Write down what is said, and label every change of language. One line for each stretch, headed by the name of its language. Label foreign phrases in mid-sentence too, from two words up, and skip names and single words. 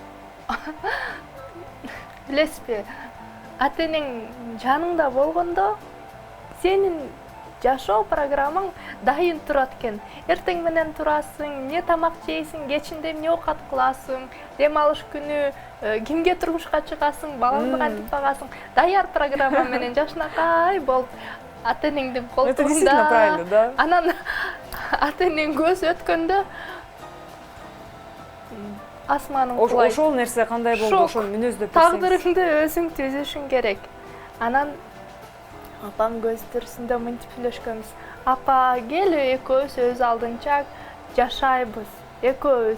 Kyrgyz: Билесизби, ата энең жаныңда болгондо сенин жашоо программаң дайын турат экен. Эртең менен турасың, эмне тамак жейсиң, кечинде эмне оокат кыласың, дем алыш күнү кимге турмушка чыгасың, балаңды кантип багасың. Даяр программа менен жашынакай болуп ата энеңдин колтугунда.
Russian: Это действительно правильно, да?
Kyrgyz: Анан ата энең көз өткөндө асманың кулай. Ошол нерсе кандай болду? Ошону мүнөздөп берсеңиз. Тагдырыңды өзүң түзүшүң керек. Анан апам көз тирсинде мынтип сүйлөшкөнбүз. Апа, кел экөөбүз өз алдынча жашайбыз, экөөбүз.